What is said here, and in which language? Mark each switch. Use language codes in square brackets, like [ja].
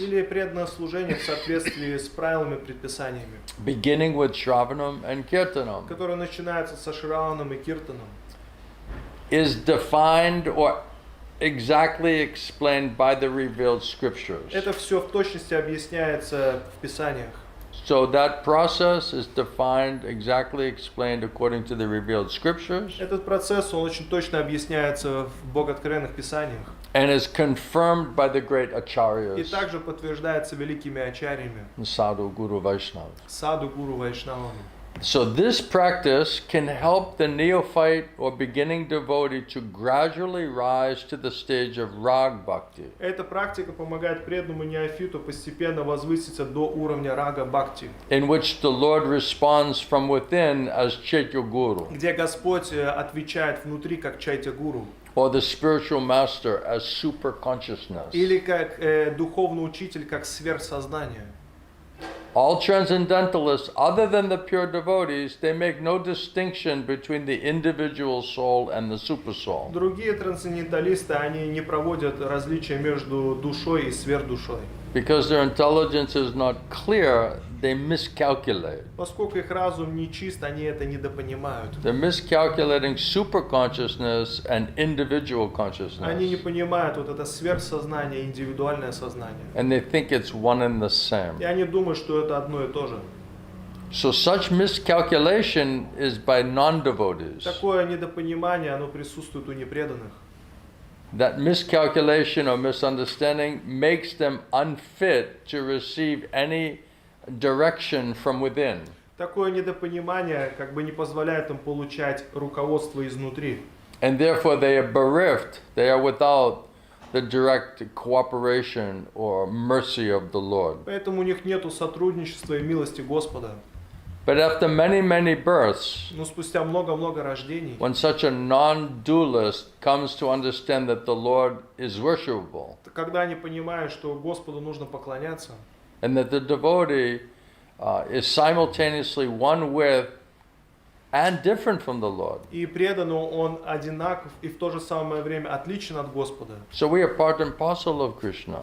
[ru] или преданное служение в соответствии с правилами и предписаниями, [en] beginning with Shravanam and Kirtanam, [ru] которое начинается со Шраваном и Киртаном, [en] is defined or exactly explained by the revealed scriptures. [ru] это все в точности объясняется в Писаниях. [en] So that process is defined, exactly explained according to the revealed scriptures, [ru] Этот процесс, он очень точно объясняется в богооткровенных Писаниях [en] and is confirmed by the great [ru] и [en] acharyas, [ru] также подтверждается великими ачарьями, [en] Sadhu, Guru, Vaishnava. [ru] саду, гуру, вайшнавами. [en] So this practice can help the neophyte or beginning devotee to gradually rise to the stage of rag bhakti, [ru] Эта практика помогает преданному неофиту постепенно возвыситься до уровня рага бхакти, [en] in which the Lord responds from within as Chaitya Guru, [ru] где Господь отвечает внутри как чайтя гуру, [en] or the spiritual master as super consciousness. [ru] или как духовный учитель, как сверхсознание. [en] All transcendentalists, other than the pure devotees, they make no distinction between the individual soul and the super soul. [ru] Другие трансценденталисты, они не проводят различия между душой и сверхдушой. [en] Because their intelligence is not clear, they miscalculate. [ru] Поскольку их разум не чист, они это недопонимают. [en] They're miscalculating super consciousness and individual [ru] Они не [en] consciousness. [ru] понимают вот это сверхсознание, индивидуальное сознание. [en] And they think it's one and the same. [ru] И они думают, что это одно и то же. [en] So such miscalculation is by non-devotees. [ru] Такое недопонимание, оно присутствует у непреданных. [en] That miscalculation or misunderstanding makes them unfit to receive any direction from within. [ru] Такое недопонимание как бы не позволяет им получать руководство изнутри. [en] And therefore they are bereft, they are without the direct cooperation or mercy of the Lord. [ru] Поэтому у них нету сотрудничества и милости Господа. [en] But after many, many births, [ru] Но спустя много-много рождений, [en] when such a non-dualist comes to understand that the Lord is worshipable, [ru] когда они понимают, что Господу нужно поклоняться, [en] and that the devotee is simultaneously one with and different from the Lord. [ru] и преданный он одинаков и в то же самое время отличен от Господа. [en] So we are part and parcel of Krishna.